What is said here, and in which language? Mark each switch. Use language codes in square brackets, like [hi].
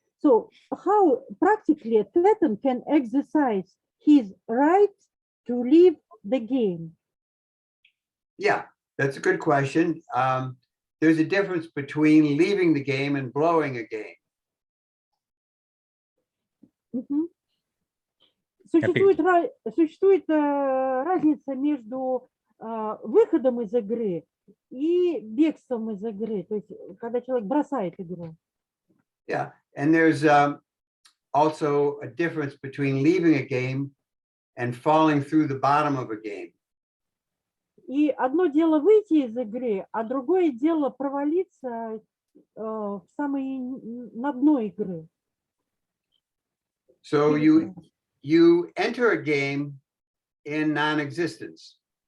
[en] So how practically a Tetan can exercise his right to leave the game? Yeah, that's a good question. There's a difference between leaving the game and blowing a game. [ru] Существует разница между выходом из игры и бегством из игры, то есть когда человек бросает игру. [en] Yeah, and there's also a difference between leaving a game and falling through the bottom of a game. [ru] И одно дело выйти из игры, а другое дело провалиться в самое на дно игры. [en] So you enter a game in non-existence.